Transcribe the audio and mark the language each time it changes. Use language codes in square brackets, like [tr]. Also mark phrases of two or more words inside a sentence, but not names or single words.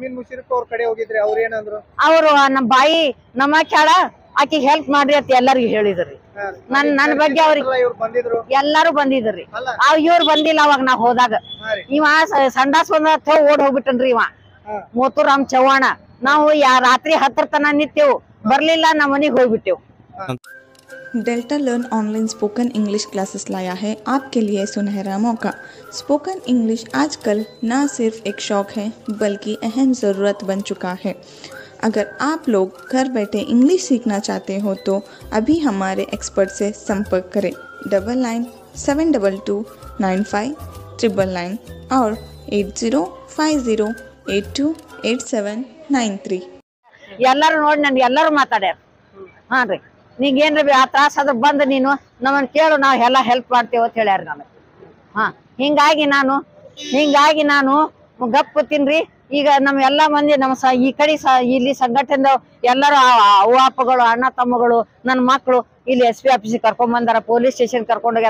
[kn] ಅವ್ರು ನಮ್ ಬಾಯಿ ನಮ್ಮ ಕ್ಯಾಡ ಆಕಿಗೆ ಹೆಲ್ಪ್ ಮಾಡ್ರಿ ಅಂತ ಎಲ್ಲರಿಗೂ ಹೇಳಿದ್ರಿ. ನನ್ ಬಗ್ಗೆ ಅವ್ರಿಗೆ ಎಲ್ಲಾರು ಬಂದಿದ್ರಿ. ಇವ್ರು ಬಂದಿಲ್ಲ ಅವಾಗ ನಾ ಹೋದಾಗ. ಇವ ಸಂಡಾಸ್ ಬಂದ ಓಡ್ ಹೋಗ್ಬಿಟ್ಟನ್ರಿ ಇವ ಮೋತುರಾಮ್ ಚವ್ಹಾಣ. ನಾವು ರಾತ್ರಿ 10 ತನ ನಿಂತೆವು, ಬರ್ಲಿಲ್ಲ, ನಮ್ಮ ಮನಿಗೆ ಹೋಗ್ಬಿಟ್ಟೆವು. [hi] डेल्टा लर्न [en] online spoken English classes [hi] लाया है आपके लिए सुनहरा मौका। [en] spoken English [hi] आजकल न सिर्फ एक शौक है बल्कि अहम ज़रूरत बन चुका है। अगर आप लोग घर बैठे इंग्लिश सीखना चाहते हो तो अभी हमारे एक्सपर्ट से संपर्क करें 9972295999 और 8050828793। [kn] ಎಲ್ಲಾರು ನೋಡಿ ನನ್ ಎಲ್ಲಾರು ಮಾತಾಡ್ಯಾರ. ಹಾನ್ರಿ, ನಿಂಗೇನ್ರಿ ಆ ತ್ರಾಸ ಅದ್ರ ಬಂದ್ ನೀನು ನಮ್ಮನ್ ಕೇಳು, ನಾವ್ ಎಲ್ಲಾ ಹೆಲ್ಪ್ ಮಾಡ್ತೇವ ಅಂತ ಹೇಳ್ಯಾರ ನನಗ. ಹಿಂಗಾಗಿ ನಾನು ಗಪ್ ತಿನ್ರಿ. ಈಗ ನಮ್ ಎಲ್ಲಾ ಮಂದಿ ನಮ್ಮ ಈ ಕಡೆ ಇಲ್ಲಿ ಸಂಘಟನೆ ಎಲ್ಲಾರು ಅವ್ವ ಅಪ್ಪಗಳು, ಅಣ್ಣ ತಮ್ಮಗಳು, ನನ್ ಮಕ್ಳು ಇಲ್ಲಿ SP ಆಫೀಸಿಗೆ ಕರ್ಕೊಂಡ್ ಬಂದಾರ, [en] police station [kn] ಕರ್ಕೊಂಡ್ ಹೋಗ್ಯಾರ.